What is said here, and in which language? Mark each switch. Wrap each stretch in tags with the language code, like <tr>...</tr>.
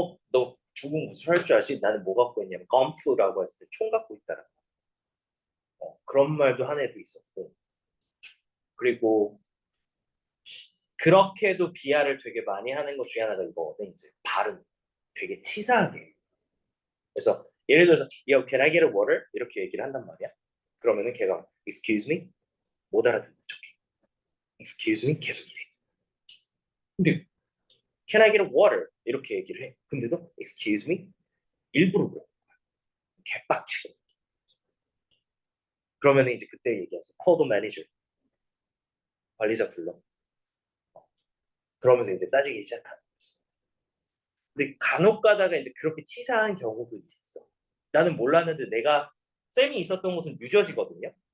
<ko>너 중국 무술 할 줄 알지? 나는 뭐 갖고 있냐면 컴푸라고 했을 때 총 갖고 있다라. 그런 말도 한 애도 있었고. 그리고 그렇게도 비하를 되게 많이 하는 것 중에 하나가 이거거든. 이제 발음 되게 치사하게. 그래서 예를 들어서</ko> <en>Yo, can I get a water?</en> <ko>이렇게 얘기를 한단 말이야. 그러면은 걔가</ko> <en>Excuse me?</en> <ko>못 알아듣는 척해.</ko> <en>Excuse me?</en> <ko>계속 이래. 근데</ko> <en>Can I get a water?</en> <ko>이렇게 얘기를 해. 근데도</ko> <en>Excuse me?</en> <ko>일부러 그래. 개빡치고. 그러면 이제 그때 얘기하죠.</ko> <en>Call the manager.</en> <ko>관리자 불러. 그러면서 이제 따지기 시작하는 거지. 근데 간혹 가다가 이제 그렇게 치사한 경우도 있어. 나는 몰랐는데 쌤이 있었던 곳은 뉴저지거든요.</ko>